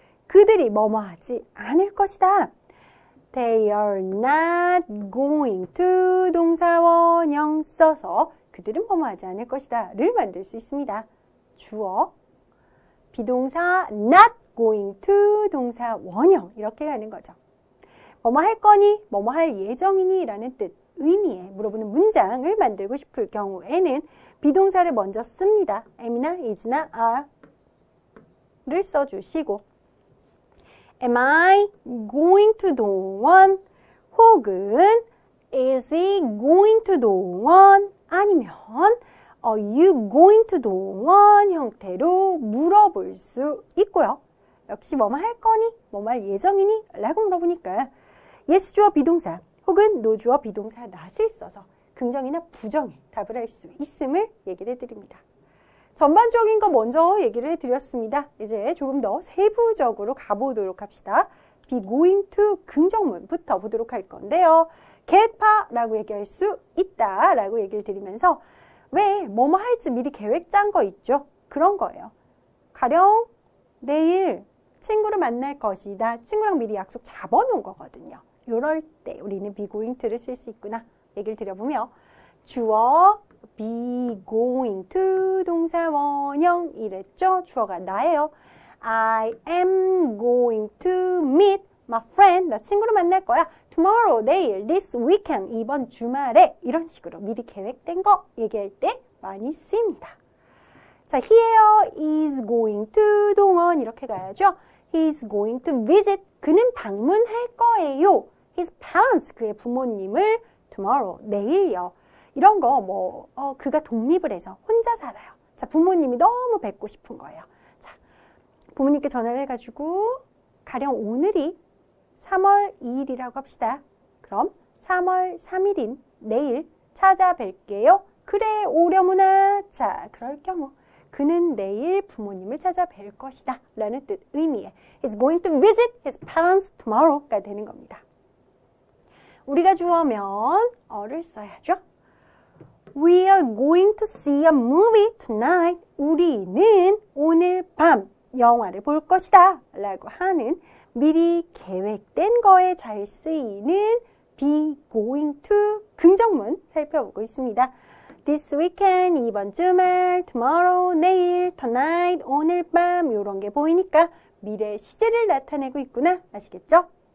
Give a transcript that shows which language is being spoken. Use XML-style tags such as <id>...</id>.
<ko>그들이 뭐뭐 하지 않을 것이다.</ko> <en>They are not going to</en> <ko>동사 원형 써서 그들은 뭐뭐 하지 않을 것이다 를 만들 수 있습니다. 주어, 비동사 not going to 동사 원형, 이렇게 가는 거죠. 뭐뭐 할 거니, 뭐뭐 할 예정이니 라는 뜻, 의미에 물어보는 문장을 만들고 싶을 경우에는 비동사를 먼저 씁니다. am이나 is나 are를 써주시고, am I going to 동원 혹은 is he going to 동원 아니면 are you going to 동원 형태로 물어볼 수 있고요. 역시 뭐뭐 할 거니, 뭐뭐 할 예정이니 라고 물어보니까 yes 주어 비동사 혹은 no 주어 비동사 not을 써서 긍정이나 부정에 답을 할 수 있음을 얘기를 해드립니다. 전반적인 거 먼저 얘기를 해드렸습니다. 이제 조금 더 세부적으로 가보도록 합시다. be going to 긍정문부터 보도록 할 건데요. 계획파라고 얘기할 수 있다라고 얘기를 드리면서 왜 뭐뭐 할지 미리 계획 짠 거 있죠? 그런 거예요. 가령 내일 친구를 만날 것이다. 친구랑 미리 약속 잡아놓은 거거든요. 이럴 때 우리는 be going to를 쓸 수 있구나. 얘기를 드려보며 주어 be going to 동사 원형 이랬죠. 주어가 나예요.</ko> <en>I am going to meet my friend.</en> <ko>나 친구를 만날 거야. tomorrow, 내일, this weekend, 이번 주말에 이런 식으로 미리 계획된 거 얘기할 때 많이 쓰입니다. 자, here is going to 동원 이렇게 가야죠.</ko> <en>He is going to visit.</en> <ko>그는 방문할 거예요. His parents, 그의 부모님을 tomorrow, 내일요. 이런 거 그가 독립을 해서 혼자 살아요. 자, 부모님이 너무 뵙고 싶은 거예요. 자, 부모님께 전화를 해가지고 가령 오늘이 3월 2일이라고 합시다. 그럼 3월 3일인 내일 찾아뵐게요. 그래, 오려무나. 자, 그럴 경우 그는 내일 부모님을 찾아뵐 것이다 라는 뜻, 의미의</ko> <en>He's going to visit his parents tomorrow</en> <ko>가 되는 겁니다. 우리가 주어면 어를 써야죠.</ko> <en>We are going to see a movie tonight.</en> <ko>우리는 오늘 밤 영화를 볼 것이다 라고 하는 미리 계획된 거에 잘 쓰이는 be going to 긍정문 살펴보고 있습니다. This weekend, 이번 주말, tomorrow, 내일, tonight, 오늘 밤 이런 게 보이니까 미래 시제를 나타내고 있구나 아시겠죠?</ko>